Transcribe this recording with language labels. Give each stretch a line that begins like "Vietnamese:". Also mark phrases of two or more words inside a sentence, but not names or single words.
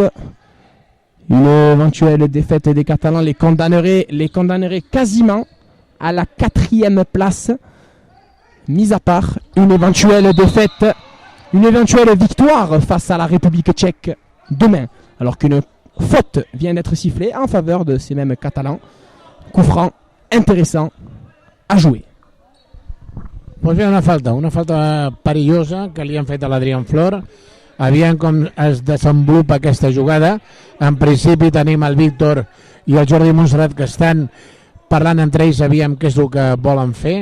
French: Une éventuelle défaite des Catalans les condamnerait quasiment à la 4e place, mis à part une éventuelle défaite, une éventuelle victoire face à la République tchèque demain, alors qu'une faute vient d'être sifflée en faveur de ces mêmes Catalans. Coup franc intéressant a jouer.
Catalan: Pues bé, una falta perillosa que li han fet a l'Adrián Flor. Aviam com es desenvolupa aquesta jugada. En principi tenim el Víctor i el Jordi Montserrat que estan parlant entre ells, aviam què és el que volen fer.